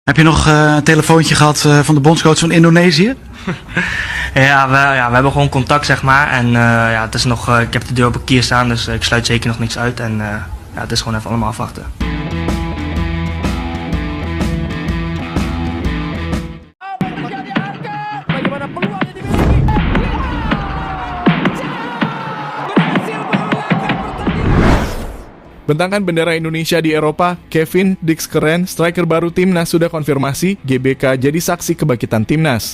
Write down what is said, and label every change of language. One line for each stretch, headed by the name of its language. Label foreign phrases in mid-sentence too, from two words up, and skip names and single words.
Dutch: Heb je nog een telefoontje gehad van de bondscoach van Indonesië? We hebben gewoon contact, zeg maar. En het is nog, ik heb de deur op een kier staan, dus ik sluit zeker nog niks uit. En het is gewoon even allemaal afwachten.
Indonesian: Bentangkan bendera Indonesia di Eropa, Kevin Dix keren, striker baru timnas sudah konfirmasi, GBK jadi saksi kebangkitan timnas.